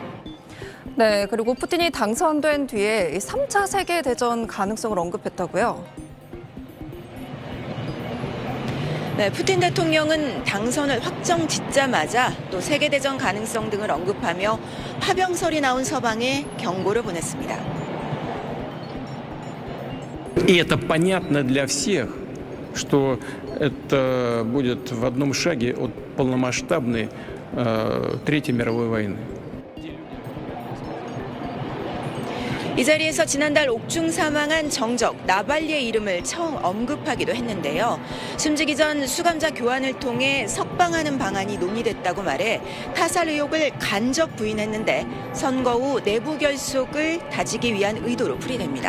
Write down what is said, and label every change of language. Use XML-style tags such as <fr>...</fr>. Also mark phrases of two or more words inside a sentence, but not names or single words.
<ko>네, 그리고 푸틴이 당선된 뒤에 3차 세계대전 가능성을 언급했다고요? 네, 푸틴 대통령은 당선을 확정 짓자마자 또 세계대전 가능성 등을 언급하며 파병설이 나온 서방에 경고를 보냈습니다.</ko> <ru>И это понятно для всех, что это будет в одном шаге от полномасштабной Третьей мировой войны.</ru> <ko>이 자리에서 지난달 옥중 사망한 정적 나발리의 이름을 처음 언급하기도 했는데요. 숨지기 전 수감자 교환을 통해 석방하는 방안이 논의됐다고 말해 타살 의혹을 간접 부인했는데 선거 후 내부 결속을 다지기 위한 의도로 풀이됩니다.</ko>